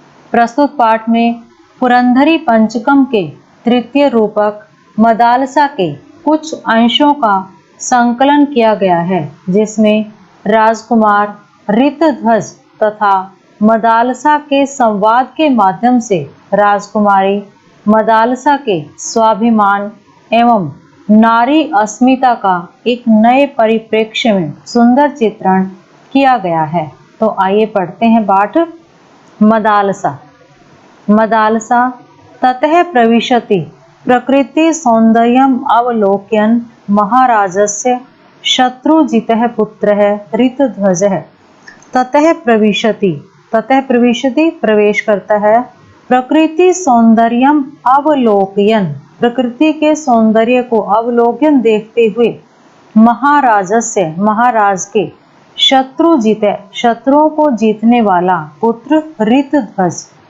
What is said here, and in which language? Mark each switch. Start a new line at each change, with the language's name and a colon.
Hindi: प्रस्तुत पाठ में पुरंदरी पंचकम के तृतीय रूपक मदालसा के कुछ अंशों का संकलन किया गया है, जिसमें राजकुमार ऋतध्वज तथा मदालसा के संवाद के माध्यम से राजकुमारी मदालसा के स्वाभिमान एवं नारी अस्मिता का एक नए परिप्रेक्ष्य में सुंदर चित्रण किया गया है। तो आइए पढ़ते हैं पाठ। मदालसा।
Sanskrit: मदालसा ततः प्रविशति प्रकृति सौंदर्यम अवलोक्यन महाराजस्य शत्रुजितः पुत्रः ऋतध्वजः। ततः प्रविशति, ततः प्रविशति
Hindi: प्रवेश करता है,
Sanskrit: प्रकृति सौंदर्यम अवलोकयन
Hindi: प्रकृति के सौंदर्य को अवलोकन देखते हुए
Sanskrit: महाराजस्य
Hindi: महाराज के शत्रुजित शत्रुओं को जीतने वाला पुत्र ऋतध्वज।